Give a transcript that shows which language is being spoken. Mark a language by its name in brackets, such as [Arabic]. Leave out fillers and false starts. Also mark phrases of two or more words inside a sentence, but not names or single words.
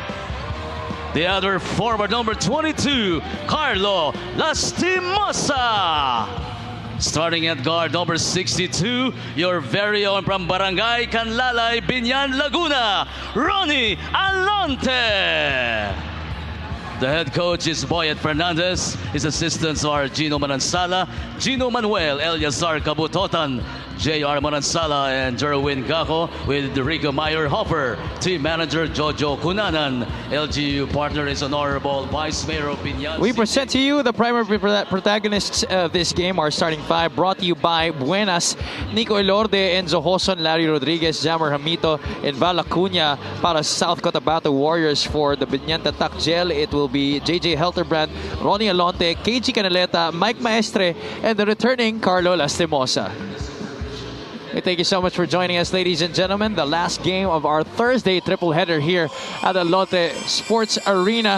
[English] The other forward number 22, Carlo Lastimosa. Starting at guard number 62, your very own from Barangay Canlalay, Biñan, Laguna, Ronnie Alonte. The head coach is Boyet Fernandez. His assistants are Gino Manansala, Gino Manuel, Eliazar Kabutotan, J.R. Manansala, and Jerwin Gaco, with Rico Meyer Hopper. Team manager Jojo Cunanan. LGU partner is Honorable Vice Mayor of Biñan. We present to you the primary protagonists of this game, our starting five, brought to you by Buenas, Nico Elorde, Enzo Hoson, Larry Rodriguez, Jammer Hamito, and Val Acuna. Para South Cotabato Warriors for the Biñan Tatakgel, it will be JJ Helterbrand, Ronnie Alonte, KG Canaleta, Mike Maestre, and the returning Carlo Lastimosa. Thank you so much for joining us, ladies and gentlemen. The last game of our Thursday triple header here at the Lotte Sports Arena.